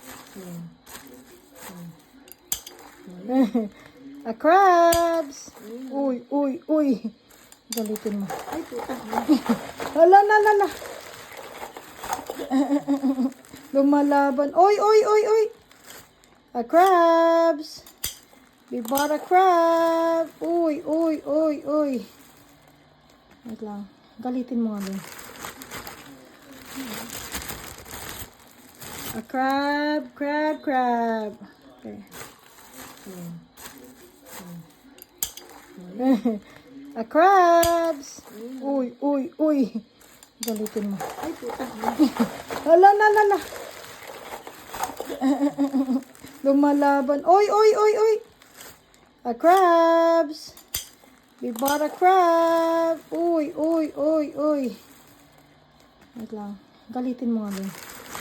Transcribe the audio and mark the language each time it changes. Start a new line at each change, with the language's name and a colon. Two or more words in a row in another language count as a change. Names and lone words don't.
English: A crabs.
Filipino: Uy, uy, uy. Galitin mo. Ay, puta. Hala, la, la, la. Lumalaban. Oy, oy, oy, oy.
English: A crabs. We bought a crab.
Filipino: Uy, uy, uy, uy. Wait lang. Galitin mo nga din.
English: A crab, crab, crab. Okay. A crabs.
Filipino: Uy, uy, uy. Galitin mo. Ay, puta. Hala, la, la, la. Lumalaban. Oy, oy, oy, oy.
English: A crabs. We bought a crab. Uy, uy, uy, uy.
Filipino: Wait lang. Galitin mo nga din.